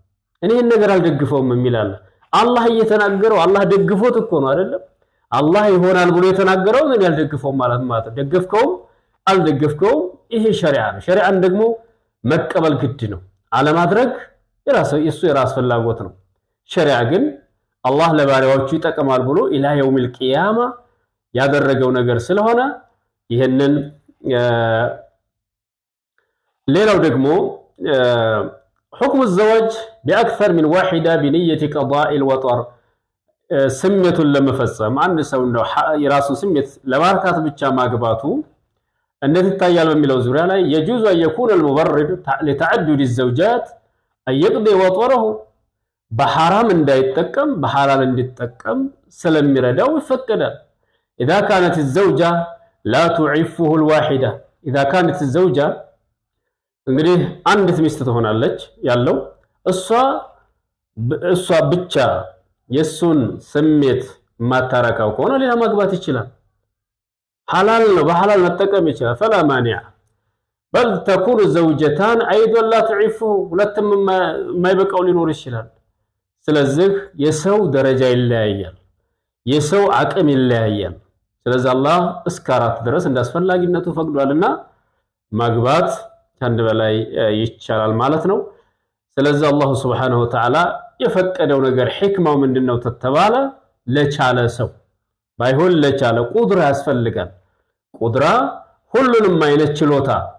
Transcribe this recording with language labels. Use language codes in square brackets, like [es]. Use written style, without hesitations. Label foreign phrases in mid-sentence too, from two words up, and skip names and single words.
[am] እኔ ይሄን ነገር አልደግፈውም የሚላል አላህ እየተናገረው አላህ ደግፎት እኮ ነው አይደለም። አላህ ይሆናል ብሎ የተናገረው እኔ አልደግፈውም ማለት ደገፍከውም አልደገፍከውም ይሄ ሸሪዓ ነው። ሸሪዓን ደግሞ መቀበል ግድ ነው። አለማድረግ የራስ ፍላጎት ነው። ሸሪዓ ግን አላህ ለባሪያዎቹ ይጠቅማል ብሎ [ar] إلى يوم القيامة [am] ያደረገው ነገር ስለሆነ ይሄንን ሌላው ደግሞ [ar] حكم الزواج بأكثر من واحدة بنية قضاء الوطر سمية [am] ለመፈጸም አንድ ሰው ነው የራሱ ስሜት ለማርካት ብቻ ማግባቱ እንዴት ይታያል በሚለው ዙሪያ ላይ [ar] يجوز أن يكون المبرر لتعدد الزوجات أن يقضي وطره بحرام [am] እንዳይጠቀም በሐላል እንዲጠቀም ስለሚረዳው ይፈቀዳል። [ar] إذا كانت الزوجة لا تعفه الواحدة إذا كانت الزوجة [am] እንግዲህ አንዲት ሚስት ትሆናለች ያለው እሷ ብቻ የሱን ስሜት ማታረካው ከሆነ ሌላ ማግባት ይችላል። ሐላል ነው፣ በሐላል መጠቀም ይችላል። [ar] فلا مانع بل تكون الزوجتان ايضا لا تعفه [am] ሁለቱም የማይበቃው ሊኖር ይችላል። ስለዚህ የሰው ደረጃ ይለያያል፣ የሰው አቅም ይለያያል። ስለዚህ አላህ እስከ 4 ድረስ እንዳስፈላጊነቱ ፈቅዷልና ማግባት ከአንድ በላይ ይቻላል ማለት ነው። ስለዚህ አላህ [ar] سبحانه وتعالى [am] የፈቀደው ነገር ሕክማው ምንድነው ተተባለ ለቻለ ሰው ባይሆን ለቻለ ቁድራ ያስፈልጋል። ቁድራ ሁሉንም አይነት ችሎታ